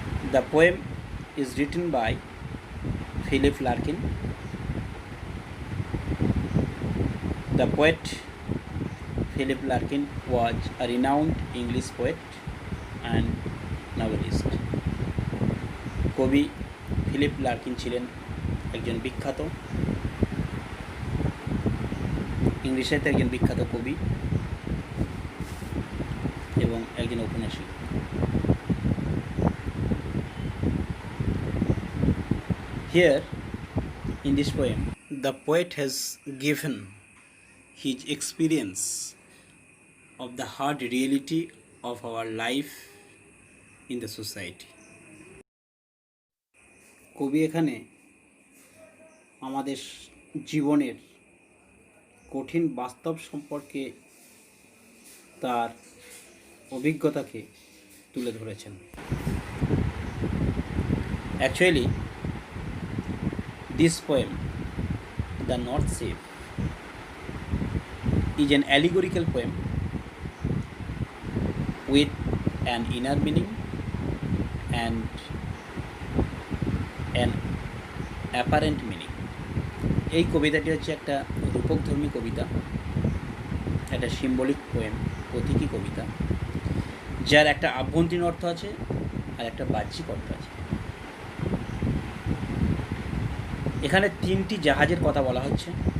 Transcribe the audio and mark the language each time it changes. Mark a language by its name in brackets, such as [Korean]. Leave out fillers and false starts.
[English] The poem is written by Philip Larkin. The poet Philip Larkin was a renowned English poet and novelist. [Bangla] কবি Philip Larkin ছিলেন একজন বিখ্যাত ইংরেজি সাহিত্যের একজন বিখ্যাত কবি এবং একজন ঔপন্যাসিক। [English] Here in this poem, the poet has given his experience of the hard reality of our life in the society. [Bangla] কবি এখানে আমাদের জীবনের কঠিন বাস্তব সম্পর্কে তার অভিজ্ঞতাকে তুলে ধরেছেন। [English] Actually, this poem, The North Sea, is an allegorical poem with an inner meaning and an apparent meaning. [Bangla] এই কবিতাটি হচ্ছে একটা রূপকধর্মী কবিতা, একটা সিম্বলিক পোয়েম, প্রতীকী কবিতা, যার একটা আভ্যন্তরীণ অর্থ আছে আর একটা বাহ্যিক অর্থ আছে। এখানে তিনটি জাহাজের কথা বলা হচ্ছে।